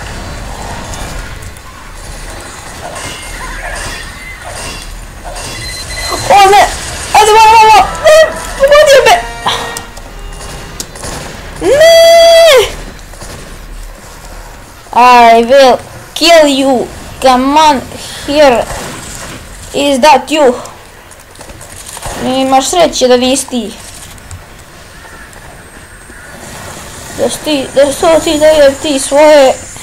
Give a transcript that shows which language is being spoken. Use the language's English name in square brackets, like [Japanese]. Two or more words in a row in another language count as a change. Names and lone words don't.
[Croatian] O ne! Ajde malo! Ne! Pogodio me! Ne! [English] I will kill you! Come on here! Is that you? [Croatian] Imaš sreće da nisi ti. Da su ti daje ti svoje...